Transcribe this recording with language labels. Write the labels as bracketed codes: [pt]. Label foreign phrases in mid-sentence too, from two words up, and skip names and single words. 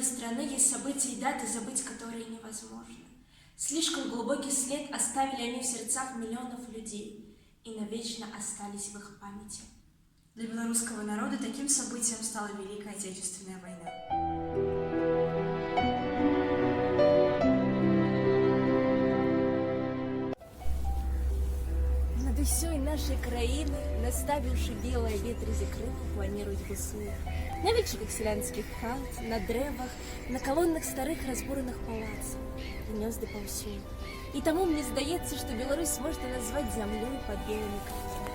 [ru] страны есть события и даты, забыть которые невозможно. Слишком глубокий след оставили они в сердцах миллионов людей и навечно остались в их памяти. Для белорусского народа таким событием стала Великая Отечественная война. [be] Над усёй нашей краіны, наставіўшы белае ветразі крылы, планіруюць гусуі. На вечыках сялянскіх хат, на дрэвах, на калонах старых разбураных палацаў, гнёзды паўсюль. І таму мне здаецца, што Беларусь можна назваць зямлёй пад белымі крыламі.